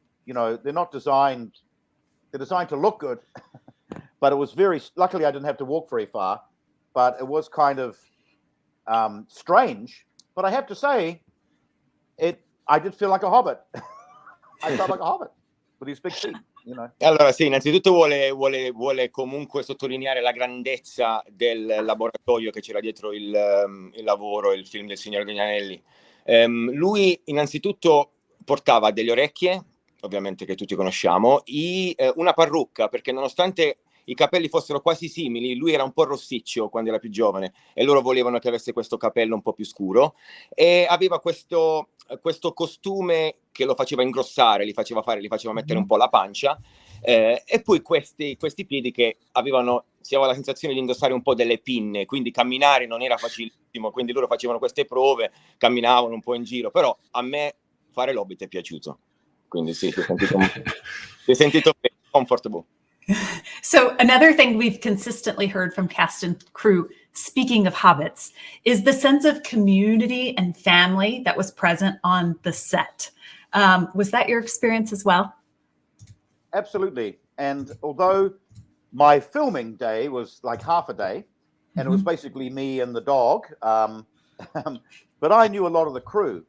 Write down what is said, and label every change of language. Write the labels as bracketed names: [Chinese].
[English] They're not designed. They're designed to look good, but it was luckily I didn't have to walk very far. but it was kind of strange. But I have to say, I did feel like a hobbit. I felt like a hobbit with these big feet, you know. [Italian] Allora sì, innanzitutto vuole comunque sottolineare la grandezza del laboratorio che c'era dietro il lavoro, il film del Signore degli Anelli. Lui innanzitutto portava delle orecchie, ovviamente che tutti conosciamo, una parrucca, perché nonostante i capelli fossero quasi simili, lui era un po' rossiccio quando era più giovane e loro volevano che avesse questo capello un po' più scuro, e aveva questo costume che lo faceva ingrossare, li faceva mettere un po' la pancia, e poi questi piedi che si aveva la sensazione di indossare un po' delle pinne, quindi camminare non era facilissimo, quindi loro facevano queste prove, camminavano un po' in giro, però a me fare l'Hobbit è piaciuto, quindi sì, si è sentito comfortable. [English] So another thing we've consistently heard from cast and crew, speaking of hobbits, is the sense of community and family that was present on the set. Was that your experience as well? Absolutely. And although my filming day was like half a day, and it was basically me and the dog, but I knew a lot of the crew.